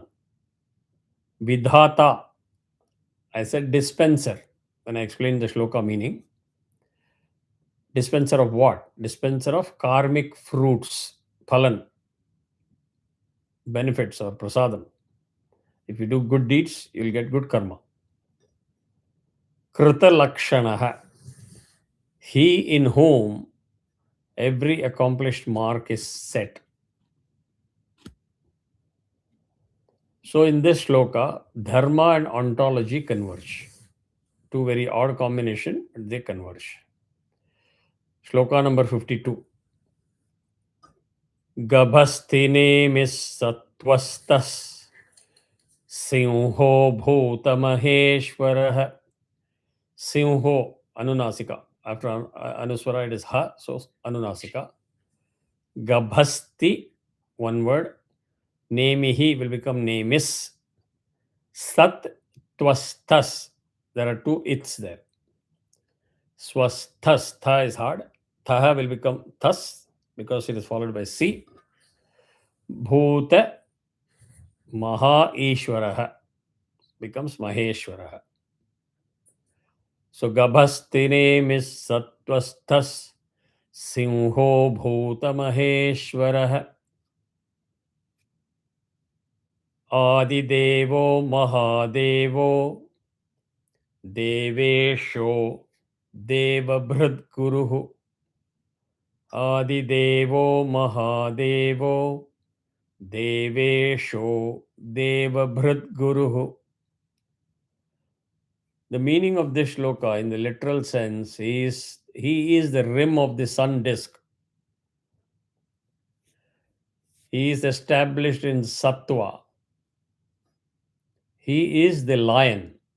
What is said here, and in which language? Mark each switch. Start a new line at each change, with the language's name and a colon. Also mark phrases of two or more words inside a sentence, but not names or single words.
English: Vidhata, I said dispenser when I explained the shloka meaning. Dispenser of what? Dispenser of karmic fruits, phalan, benefits or prasadam. If you do good deeds, you'll get good karma.
Sanskrit: Krita lakshanaha,
English: he in whom every accomplished mark is set. So in this shloka, dharma and ontology converge. Two very odd combination, but they converge. Shloka number 52.
Sanskrit: Gabhastine satvastas Sinho bhuta maheshwarah. Sinho, anunasika.
English: After anuswara it is ha, so anunasika. Gabhasti, one word. Nemihi will become nemis.
Sanskrit: Sat twastas.
English: There are two its there. Swasthas, tha is hard. Thaha will become thas because it is followed by si.
Sanskrit: Bhuta maha ishwarah
English: becomes maheshwarah.
Sanskrit: So gabhastine mis satvasthas Sinho bhuta maheshwarah Adidevo Mahadevo Devesho Devabhrad Guruhu Adidevo Mahadevo Devesho Devabhrad Guruhu.
English: The meaning of this shloka in the literal sense is he is the rim of the sun disk. He is established in sattva. He is the lion.